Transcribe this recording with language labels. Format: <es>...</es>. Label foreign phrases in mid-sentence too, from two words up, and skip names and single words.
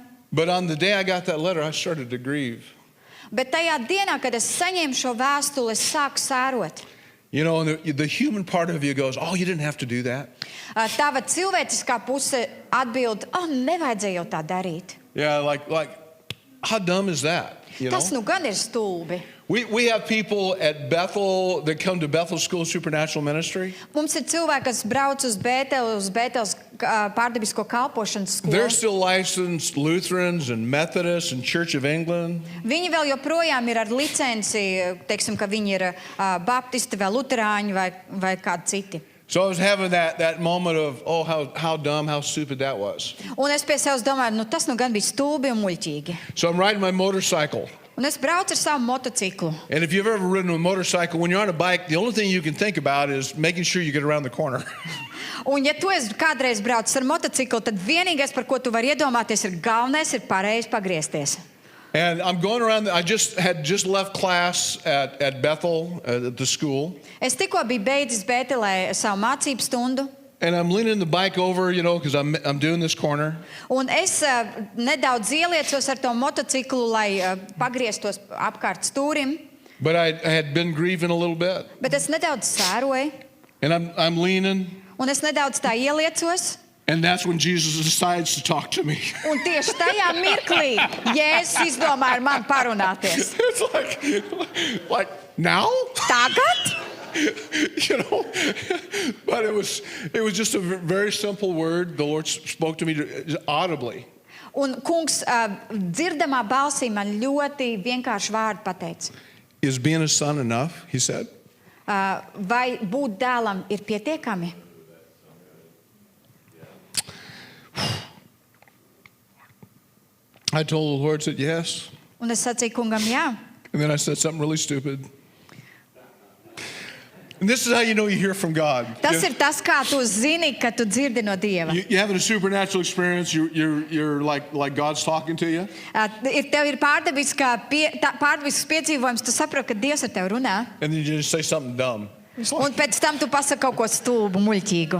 <en>But on the day I got that letter, I started to grieve.</en> <lv>Bet tajā dienā, kad es saņēmu šo vēstuli, es sāku sērot.</lv> <en>And the human part of you goes, oh, you didn't have to do that.</en> <lv>Tava cilvēciskā puse atbild, nevajadzēja jau tā darīt.</lv> <en>Yeah, like how dumb is that?</en> <lv>Tas nu gan ir stulbi.</lv> <en>We have people at Bethel that come to Bethel School of Supernatural Ministry.</en> <lv>Mums ir cilvēki, kas brauc uz Bēteles pārdabisko kalpošanas</lv> <en>They're</en> <lv>skolu.</lv> <en>still licensed Lutherans and Methodists and Church of England.</en> <lv>Viņi vēl joprojām ir ar licenci, teiksim, ka viņi ir baptisti vai luterāņi vai kādi citi.</lv> <en>So I was having that moment of, oh, how dumb, how stupid that was.</en> <lv>Un es pie sevis domāju, tas nu gan bija stulbi un muļķīgi.</lv> <en>So I'm riding my motorcycle.</en> <lv>Un es braucu ar savu motociklu.</lv> <en>And if you've ever ridden a motorcycle, when you're on a bike, the only thing you can think about is making sure you get around the corner.</en> <lv>Un ja tu esi kādreiz braucis ar motociklu, tad vienīgais, par ko tu vari iedomāties, ir galvenais ir pareizi pagriezties.</lv> <en>And I'm going around, I had just left class at Bethel, at the school.</en> <lv>Es tikko biju beidzis Bētelē savu mācību stundu.</lv> <en>And I'm leaning the bike over, because I'm doing this corner.</en> <lv>Un es nedaudz ieliecos ar to motociklu, lai pagrieztos apkārt stūrim.</lv> <en>But I had been grieving a little bit.</en> <lv>Bet es nedaudz sēroju.</lv> <en>And I'm leaning.</en> <lv>Un es nedaudz tā ieliecos.</lv> <en>And that's when Jesus decides to talk to me.</en> <lv>Un tieši tajā mirklī Jēzus izdomāja ar mani parunāties.</lv> <en>It's like now?</en> <lv>Tagad?</lv> <en>But it was just a very simple word. The Lord spoke to me audibly.</en> <lv>Un kungs dzirdamā balsī man ļoti vienkārši vārdu pateica.</lv> <en>Is being a son enough? He said.</en> <lv>Vai būt dēlam ir pietiekami?</lv> <en>I told the Lord, said yes.</en> <lv>Un es sacīju kungam, jā.</lv> <en>And then I said something really stupid. And this is how you know you hear from God.</en> <lv>Tas ir tas, kā tu zini, ka tu dzirdi no Dieva.</lv> <en>You're having a supernatural experience. You're like God's talking to you.</en> <lv>Tev ir pārdabisks piedzīvojums, tu saproti, ka Dievs ar tevi runā.</lv> <en>And then you just say something dumb.</en> <lv>Un pēc tam tu pasaki kaut ko stulbu, muļķīgu.</lv>